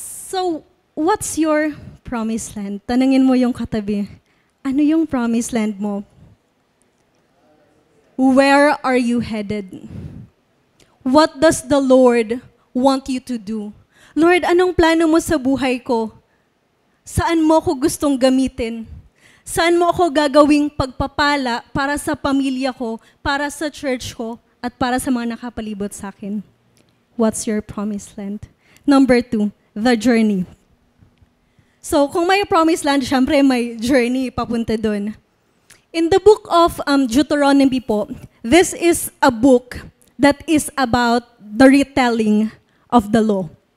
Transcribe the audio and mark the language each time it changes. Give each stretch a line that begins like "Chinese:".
English: So, what's your promised land?
Filipino: Tanungin mo yung katabi, ano yung promised land mo?
English: Where are you headed? What does the Lord want you to do?
Filipino: Lord, anong plano mo sa buhay ko? Saan mo ako gustong gamitin? Saan mo ako gagawing pagpapala para sa pamilya ko, para sa church ko, at para sa mga nakapalibot sa akin?
English: What's your promised land? Number 2, the journey.
Filipino: So, kung may promised land, syempre may journey papunta doon.
English: In the book of Deuteronomy po, this is a book that is about the retelling of the law.